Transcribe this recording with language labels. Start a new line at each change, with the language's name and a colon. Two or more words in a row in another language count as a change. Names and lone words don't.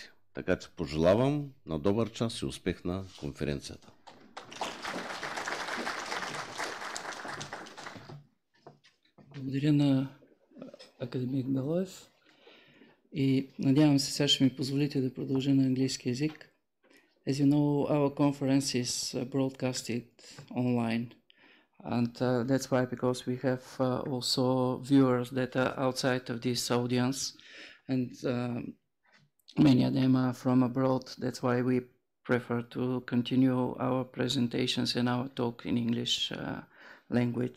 Bulgarian: Така че пожелавам на добър час и успех на конференцията. Благодаря на академик Белоев и надявам се, сега ще ми позволите да продължа на английски език.
English: As you know, our conference is broadcasted online, and that's why, because we have also viewers that are outside of this audience, and many of them are from abroad. That's why we prefer to continue our presentations and our talk in English language.